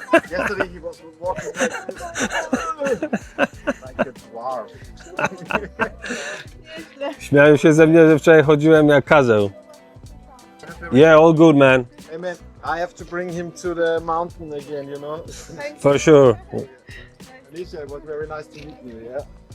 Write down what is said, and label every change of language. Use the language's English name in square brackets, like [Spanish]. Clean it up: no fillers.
[English] Yesterday he was walking like a dwarf. [Polish] Śmiają się ze mnie, że wczoraj chodziłem jak kazeł. [English] Yeah, all good, man. Hey man, I have to bring him to the mountain again, you know. For sure. Alicia, it was very nice to meet you, yeah?